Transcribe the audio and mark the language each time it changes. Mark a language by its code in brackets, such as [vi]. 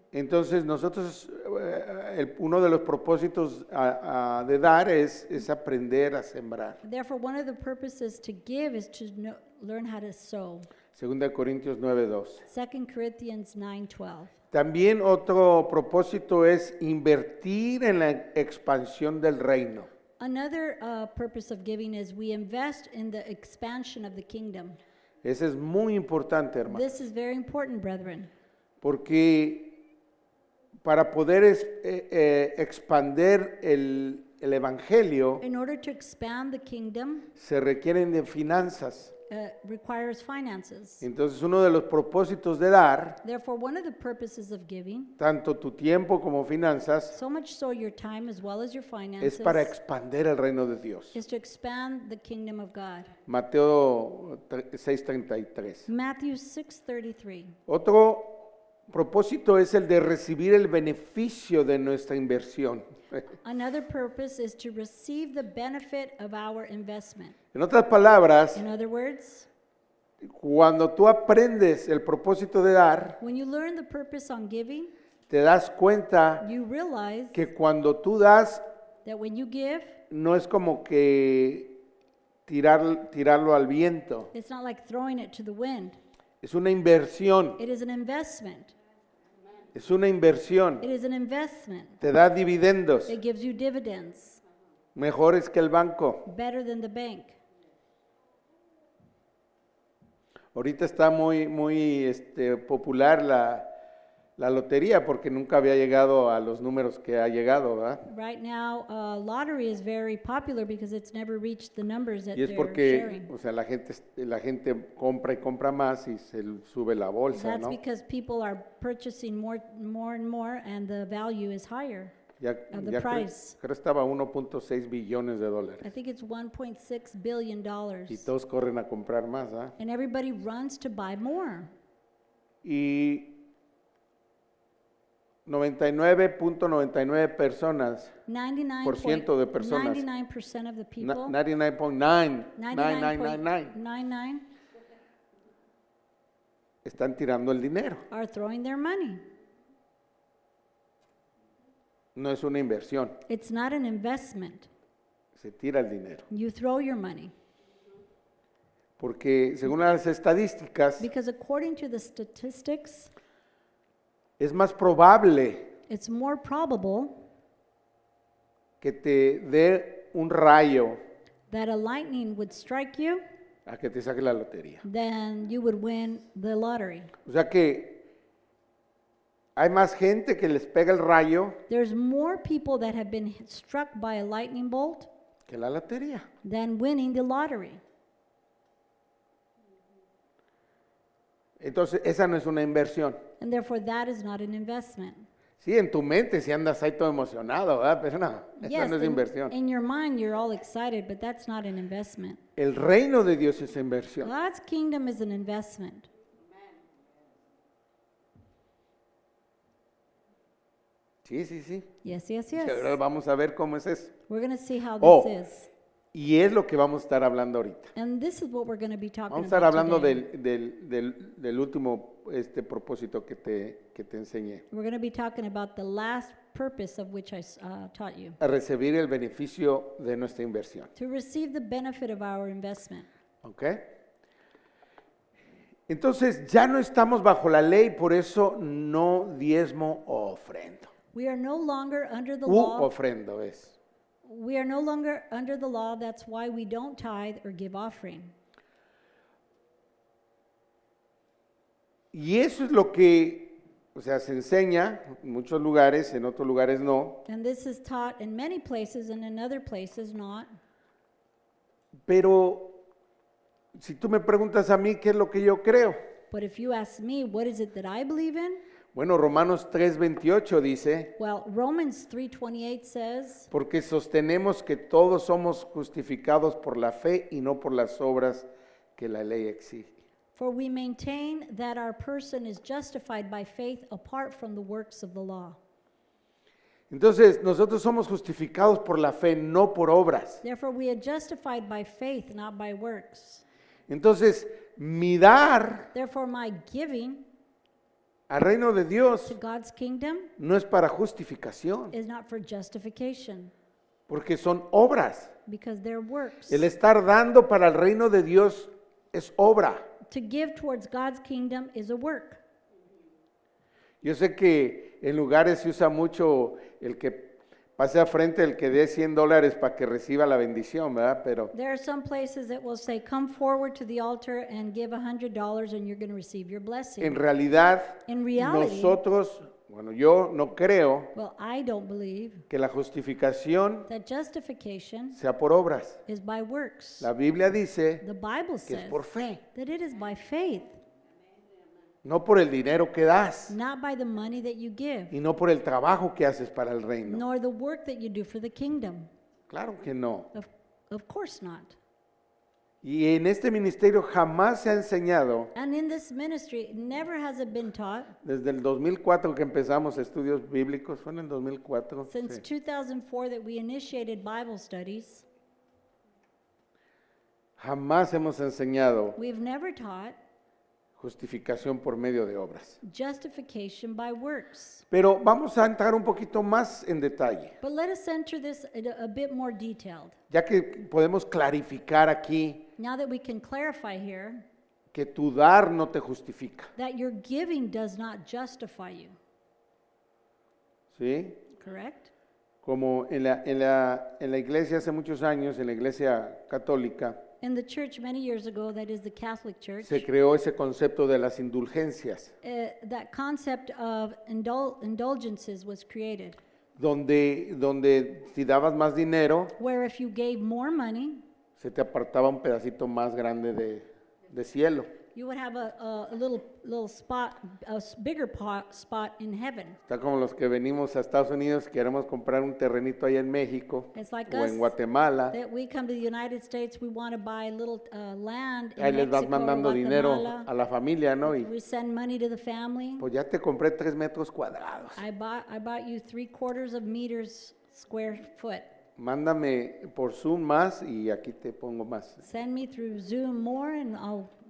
[es] Entonces nosotros, uno de los propósitos de dar es aprender a sembrar. [en] Therefore, one of the purposes to give is to learn how to sow. [es] 2 Corintios 9:2. [en] 2 Corinthians 9:12. [es] También otro propósito es invertir en la expansión del reino. [en] Another purpose of giving is we invest in the expansion of the kingdom. [es] Ese es muy importante, hermano, [en] This is very important, brethren, [es] porque para poder expander el evangelio [en] in order to expand the kingdom, [es] se requieren de finanzas. [en] requires finances. [es] Entonces uno de los propósitos de dar, [en] Therefore, one of the purposes of giving, [es] tanto tu tiempo como finanzas, [en] so much so your time as well as your [es] es [en] finances, [es] para expander el reino de Dios. [en] is to expand the kingdom of God. [es] Mateo 6:33. [en] Matthew 6:33. [es] Otro propósito es el de recibir el beneficio de nuestra inversión. [en] Another purpose is to receive the benefit of our investment. [es] En otras palabras, [en] In other words, [es] cuando tú aprendes el propósito de dar, [en] when you learn the purpose on giving, [es] te das cuenta [en] you realize [es] que cuando tú das, [en] that when you give, [es] no es como que tirarlo al viento, [en] it's not like throwing it to the wind. [es] es una inversión, [en] It is an investment. [es] es una inversión, [en] It is an investment. [es] te da dividendos, [en] It gives you dividends, [es] mejores que el banco. [en] better than the bank. [es] Ahorita está muy popular la lotería porque nunca había llegado a los números que ha llegado, ¿verdad? [en] Right now, lottery is very popular because it's never reached the numbers that [es] Y es [en] they're [es] porque, [en] sharing. [es] o sea, la gente compra y compra más y se sube la bolsa, [en] That's [es] ¿no? [en] because people are purchasing more and more, and the value is higher. [es] Ya, [en] of the [es] ya [en] price. [es] creo estaba 1.6 billones de [en] I [es] dólares [en] think it's $1.6 billion. [es] y todos corren a comprar más, ¿ah? [en] And everybody runs to buy more. [es] Y 99.99 personas, [en] 99% [es] de personas. [en] 99% of the people, [es] 99.9999 [en] 99.99 [es] están tirando el dinero. [en] are throwing their money. [es] No es una inversión, [en] It's not an investment. [es] se tira el dinero. [en] You throw your money. [es] Porque según las estadísticas, [en] Because according to the statistics, [es] es más probable [en] it's more probable [es] que te dé un rayo [en] that a lightning would strike you [es] a que te saque la lotería. [en] then you would win the lottery. [es] O sea que hay más gente que les pega el rayo [en] There's more people that have been struck by a lightning bolt [es] que la lotería. [en] than winning the lottery. [es] Entonces, esa no es una inversión. [en] And therefore, that is not an investment. [es] Sí, en tu mente si andas ahí todo emocionado, ¿verdad? Pero no, esa no es inversión. [en] in your mind, you're all excited, but that's not an investment. [es] El reino de Dios es inversión. [en] God's kingdom is an investment. [es] Sí, sí, sí. [en] Yes, yes, [es] Y ahora [en] yes. [es] vamos a ver cómo es eso. [en] We're going to see how Oh. this is. [es] Y es lo que vamos a estar hablando ahorita. [en] And this is what we're going to be talking [es] Vamos a estar [en] about [es] hablando [en] today. [es] del último propósito que te enseñé. [en] We're going to be talking about the last purpose of which I taught you. [es] A recibir el beneficio de nuestra inversión. [en] To receive the benefit of our investment. [es] ¿Ok? Entonces ya no estamos bajo la ley, por eso no diezmo o ofrendo. [en] We are no longer under the U law. [es] ofrendo es. [en] We are no longer under the law. That's why we don't tithe or give offering. [es] Y eso es lo que, o sea, se enseña en muchos lugares, en otros lugares no. [en] And this is taught in many places and in other places not. [es] Pero si tú me preguntas a mí qué es lo que yo creo, [en] But if you ask me, what is it that I believe in? [es] bueno, Romanos 3:28 dice, [en] Well, Romans 3:28 says, [es] porque sostenemos que todos somos justificados por la fe y no por las obras que la ley exige. [en] "For we maintain that our person is justified by faith apart from the works of the law." [es] Entonces, nosotros somos justificados por la fe, no por obras. [en] Therefore, we are justified by faith, not by works. [es] Entonces, mi dar [en] Therefore, my giving [es] al reino de [en] to [es] Dios [en] God's kingdom [es] no es para justificación, [en] is not for justification, [es] porque son obras. [en] because they're works. [es] El estar dando para el reino de Dios es obra. [en] To give towards God's kingdom is a work. [es] Yo sé que en lugares se usa mucho el que pase a frente, el que dé $100 para que reciba la bendición, ¿verdad? Pero [en] There are some places that will say, "Come forward to the altar and give $100 and you're going to receive your blessing." [es] en realidad [en] In reality, [es] nosotros, bueno, yo no creo [en] well, I don't believe [es] que la justificación [en] that justification [es] sea por obras. [en] is by works. [es] La Biblia dice [en] The Bible [es] que es [en] says [es] por fe, [en] that it is by faith, [es] no por el dinero que das [en] not by the money that you give, [es] y no por el trabajo que haces para el reino. [en] nor the work that you do for the kingdom. [es] Claro que no. [en] Of course not. [es] Y en este ministerio jamás se ha enseñado, [en] And in this ministry, never has it been taught, [es] desde el 2004 que empezamos estudios bíblicos, fue en el 2004, [en] since [es] sí. [en] 2004 that we initiated Bible studies, [es] Jamás hemos enseñado [en] we've never taught [es] justificación por medio de obras. [en] justification by works. [es] Pero vamos a entrar un poquito más en detalle, [en] But let us enter this a bit more detailed. [es] ya que podemos clarificar aquí [en] Now that we can clarify here [es] que tu dar no te justifica, [en] that your giving does not justify you, [es] ¿sí? [en] correct? [es] Como en la iglesia hace muchos años, en la iglesia católica, [en] In the church many years ago, that is the Catholic Church, [es] se creó ese concepto de las indulgencias, [en] that concept of indulgences was created, [es] donde si dabas más dinero, [en] where if you gave more money, [es] se te apartaba un pedacito más grande de cielo. [en] you would have a little spot, bigger spot in heaven. [es] Está como los que venimos a Estados Unidos, queremos comprar un terrenito allá en México [en] It's like [es] o [en] us [es] en Guatemala. [en] that we come to the United States, we want to buy a little land in [es] Ahí les vas [en] Mexico or [es] mandando dinero [en] Guatemala. [es] a la familia, ¿no? Y [en] We send money to the family. [es] pues ya te compré 3 metros cuadrados. [en] I bought you 3/4 of meters square foot. [es] Mándame por Zoom más y aquí te pongo más. [en] Send me through Zoom more and I'll